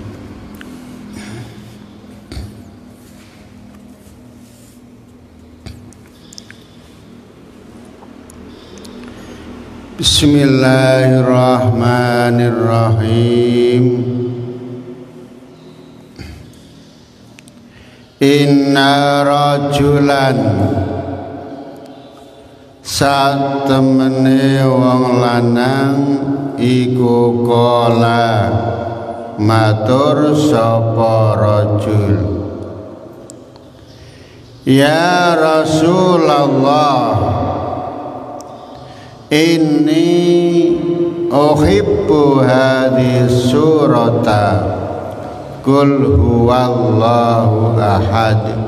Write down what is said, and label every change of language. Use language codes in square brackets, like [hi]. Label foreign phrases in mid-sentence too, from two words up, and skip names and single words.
[ar] بسم الله الرحمن الرحيم. إن رجلا [jv] satemene wong lanang iku kala matur sapa rajul, [ar] يا رسول الله, إني أحب هذه السورة قل هو الله أحد.